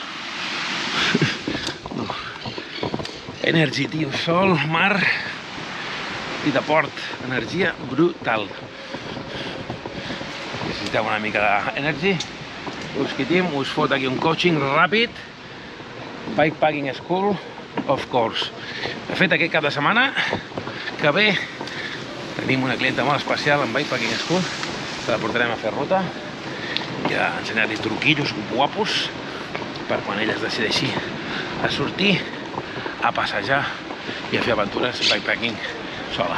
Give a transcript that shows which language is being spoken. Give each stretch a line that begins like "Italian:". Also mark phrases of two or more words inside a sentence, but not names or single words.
Catalan: Energy, tio, sol, mar i de port, energia brutal. Necessiteu una mica d'energy, Busquitín us fot aquí un coaching ràpid, Bikepacking School,
English: of course.
Catalan: De fet, aquest cap de setmana que ve tenim una clienta molt especial en Bikepacking School, que la portarem a fer ruta i a ensenyar-li truquillos guapos per quan ella es decideixi a sortir, a passejar i a fer aventures bikepacking sola.